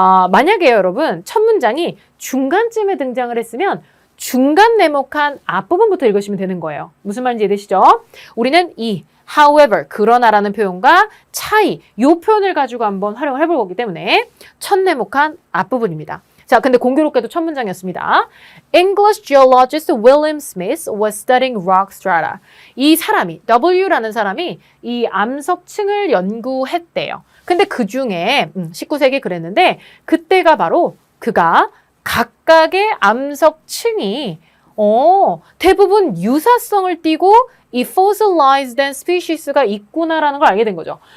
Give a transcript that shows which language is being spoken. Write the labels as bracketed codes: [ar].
[ko] 만약에 여러분 첫 문장이 중간쯤에 등장을 했으면 중간 네모칸 앞부분부터 읽으시면 되는 거예요. 무슨 말인지 이해되시죠? 우리는 이 however, 그러나라는 표현과 차이, 이 표현을 가지고 한번 활용을 해볼 거기 때문에 첫 네모칸 앞부분입니다. 자, 근데 공교롭게도 첫 문장이었습니다. [en] English geologist William Smith was studying rock strata. [ko] 이 사람이, W라는 사람이 이 암석층을 연구했대요. 근데 그 중에 19세기 그랬는데 그때가 바로 그가 각각의 암석층이 대부분 유사성을 띠고 이 [en] fossilized species [ko] 가 있구나라는 걸 알게 된 거죠.